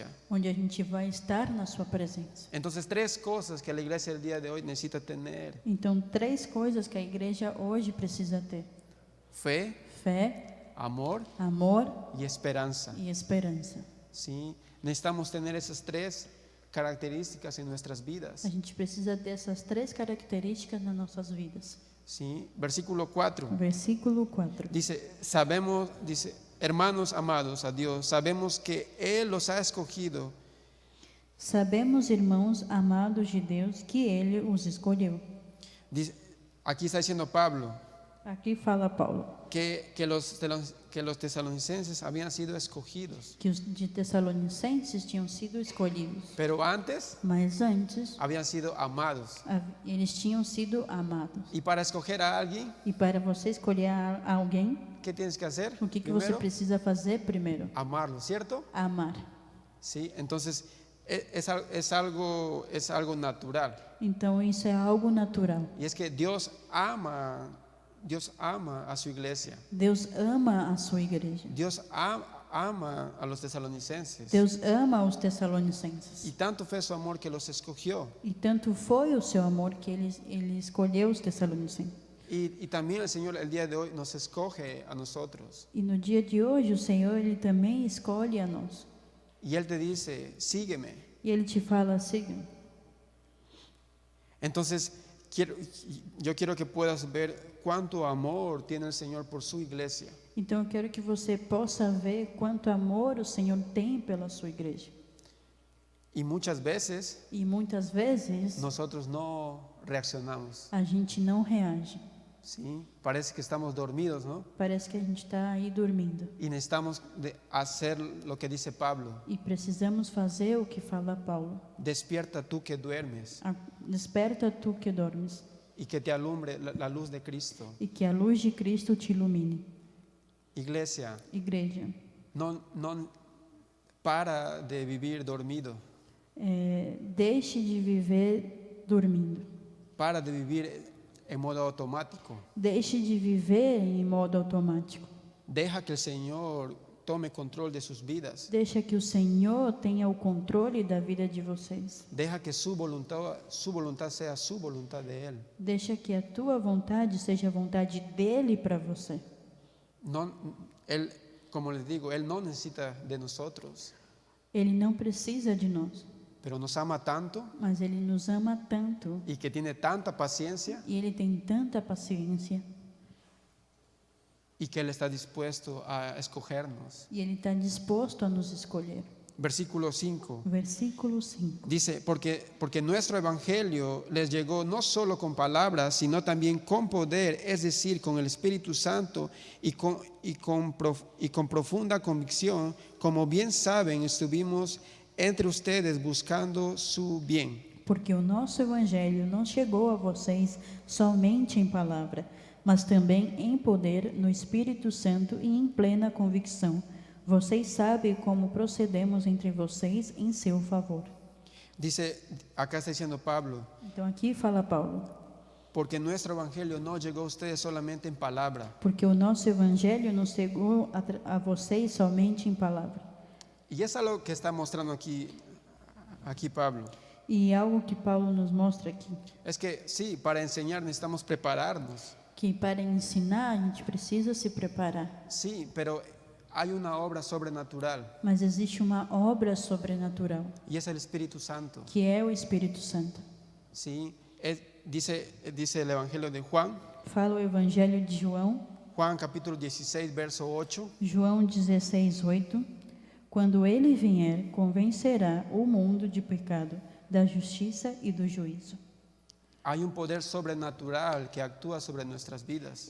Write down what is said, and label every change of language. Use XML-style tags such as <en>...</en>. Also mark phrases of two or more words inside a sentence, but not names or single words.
<pt>onde a gente vai estar na sua presença.</pt> <es>Entonces, 3 cosas que la iglesia del día de hoy necesita tener:</es> <pt>Então, 3 coisas que a igreja hoje precisa ter:</pt> <es>fe,</es> <pt>fé,</pt> <es>amor</es> <pt>amor</pt> <es>y esperanza.</es> <pt>e esperança.</pt> <es>¿Sí? Necesitamos tener esas 3 características en nuestras vidas.</es> <pt>A gente precisa dessas 3 características nas nossas vidas.</pt> <es>¿Sí? Versículo 4</es> <pt>Versículo 4.</pt> <es>dice, hermanos amados a Dios, sabemos que Él los ha escogido.</es> <pt>Sabemos, irmãos amados de Deus, que Ele os escolheu.</pt> <es>Dice, aquí está diciendo Pablo</es> <pt>Aqui fala Paulo</pt> <es>que los tesalonicenses habían sido escogidos,</es> <pt>que os de Tessalonicenses tinham sido escolhidos,</pt> <es>pero antes</es> <pt>mas antes</pt> <es>habían sido amados.</es> <pt>eles tinham sido amados.</pt> <es>Y para escoger a alguien,</es> <pt>E para você escolher alguém,</pt> <es>¿qué tienes que hacer?</es> <pt>o que você</pt> <es>Primero,</es> <pt>precisa fazer primeiro?</pt> <es>amarlo, ¿cierto?</es> <pt>Amar.</pt> <es>Sí, entonces es algo natural.</es> <pt>Então isso é algo natural.</pt> <es>Y es que Dios ama a su iglesia.</es> <pt>Deus ama a sua igreja.</pt> <es>Dios ama a los tesalonicenses.</es> <pt>Deus ama os Tessalonicenses.</pt> <es>Y tanto fue su amor que los escogió.</es> <pt>E tanto foi o seu amor que ele escolheu os Tessalonicenses.</pt> <es>Y también el Señor el día de hoy nos escoge a nosotros.</es> <pt>E no dia de hoje o Senhor ele também escolhe a nós.</pt> <es>Y Él te dice, sígueme.</es> <pt>E ele te fala: siga.</pt> <es>Entonces, yo quiero que puedas ver cuánto amor tiene el Señor por su iglesia.</es> <pt>Então eu quero que você possa ver quanto amor o Senhor tem pela sua igreja.</pt> <es>Y muchas veces</es> <pt>E muitas vezes</pt> <es>nosotros no reaccionamos.</es> <pt>a gente não reage.</pt> <es>¿Sí? Parece que estamos dormidos, ¿no?</es> <pt>Parece que a gente está aí dormindo.</pt> <es>Y necesitamos hacer lo que dice Pablo.</es> <pt>E precisamos fazer o que fala Paulo.</pt> <es>Despierta tú que duermes</es> <pt>Desperta tu que dormes,</pt> <es>y que te alumbre la luz de Cristo.</es> <pt>e que a luz de Cristo te ilumine.</pt> <es>Iglesia,</es> <pt>Igreja,</pt> <es>no para de vivir dormido.</es> <pt>deixe de viver dormindo.</pt> <es>Para de vivir en modo automático.</es> <pt>Deixe de viver em modo automático.</pt> <es>Deja que el Señor tome control de sus vidas.</es> <pt>Deixa que o Senhor tenha o controle da vida de vocês.</pt> <es>Deja que su voluntad sea su voluntad de Él.</es> <pt>Deixa que a tua vontade seja a vontade dele para você.</pt> <es>No, como les digo, Él no necesita de nosotros,</es> <pt>Ele não precisa de nós,</pt> <es>pero nos ama tanto</es> <pt>mas Ele nos ama tanto</pt> <es>y que tiene tanta paciencia</es> <pt>e Ele tem tanta paciência</pt> <es>y que Él está dispuesto a escogernos.</es> <pt>e Ele está disposto a nos escolher.</pt> <es>Versículo 5.</es> <pt>Versículo 5.</pt> <es>Dice, porque nuestro evangelio les llegó no solo con palabras, sino también con poder, es decir, con el Espíritu Santo y con profunda convicción, como bien saben, estuvimos entre ustedes buscando su bien.</es> <pt>Porque o nosso evangelho não chegou a vocês somente em palavra, mas também em poder, no Espírito Santo e em plena convicção. Vocês sabem como procedemos entre vocês em seu favor.</pt> <es>Dice, acá está diciendo Pablo,</es> <pt>Então aqui fala Paulo,</pt> <es>porque nuestro evangelio no llegó a ustedes solamente en palabra.</es> <pt>porque o nosso evangelho não chegou a vocês somente em palavra.</pt> <es>Y es algo que está mostrando aquí Pablo.</es> <pt>E algo que Paulo nos mostra aqui,</pt> <es>Es que sí, para enseñar necesitamos prepararnos.</es> <pt>que para ensinar a gente precisa se preparar,</pt> <es>Sí, pero hay una obra sobrenatural</es> <pt>mas existe uma obra sobrenatural,</pt> <es>y es el Espíritu Santo.</es> <pt>que é o Espírito Santo.</pt> <es>Sí, dice el Evangelio de Juan,</es> <pt>Fala o evangelho de João,</pt> <es>Juan capítulo 16, verso 8.</es> <pt>João 16:8. Quando ele vier, convencerá o mundo de pecado, da justiça e do juízo.</pt> <es>Hay un poder sobrenatural que actúa sobre nuestras vidas</es>